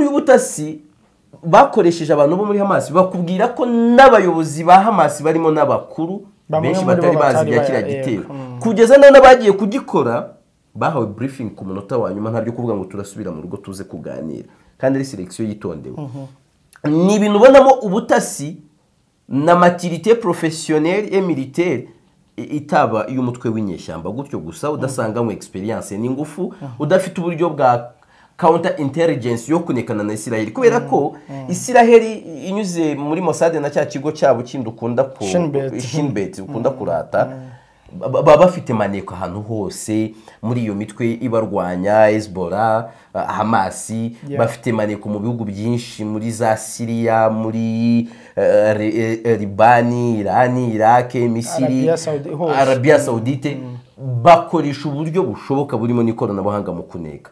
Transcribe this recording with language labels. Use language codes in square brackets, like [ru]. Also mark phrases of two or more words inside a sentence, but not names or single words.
[rw] y'ubutasi bakoresheje abantu bo muri Hamas bakubwira ko n'abayobozi ba Hamas barimo n'abakuru benshi batari bazi bya kiriya gitero, kugeza none bagiye kugikora bahawe briefing ku munota wa nyuma, ntabyo kuvuga ngo turasubira mu rugo tuze kuganira, kandi ari selection yitondewe. Ni ibintu ubonamo ubutasi na [fr] maturité professionnelle et militaire [rw] itaba y'umutwe w'inyeshyamba gutyo gusa udasanganywe experience n'ingufu, udafite uburyo bwa [en] counter intelligence [rw] yo kunekana na Israel, kubera ko Israel inyuze muri Mossad na cya kigo cyabo kindi ukunda ko Shinbet ukunda kurata, baba bafite maneko ahantu hose muri iyo mitwe ibarwanya Hezbollah, Hamas, bafite maneko mu bihugu byinshi muri za Syria, muri Libani, Irani, Iraq, Misiri, Arabia Saudite, bakoresha uburyo bushoboka burimo n'ikoranabuhanga mu kuneka.